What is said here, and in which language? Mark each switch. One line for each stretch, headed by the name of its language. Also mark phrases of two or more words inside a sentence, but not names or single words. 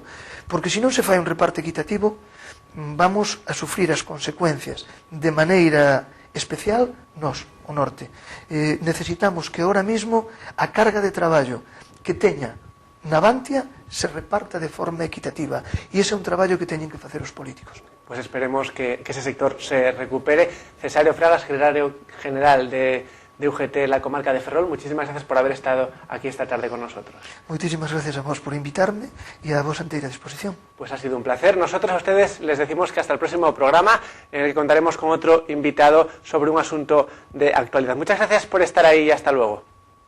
Galician: Porque se non se fai un reparto equitativo, vamos a sufrir as consecuencias de maneira especial nós, o norte. Necesitamos que
Spanish: ahora mismo
Galician: a carga de traballo que teña Navantia se reparta de forma equitativa. E ese é un traballo que teñen que facer os políticos.
Spanish: Pues esperemos que ese sector se recupere. Cesario Fraga, secretario general de UGT, la comarca de Ferrol, muchísimas gracias por haber estado aquí esta tarde con nosotros. Muchísimas gracias a vos por invitarme y a vos entera disposición. Pues ha sido un placer. Nosotros a ustedes les decimos que hasta el próximo programa, en el que contaremos con otro invitado sobre un asunto de actualidad. Muchas gracias por estar ahí y hasta luego.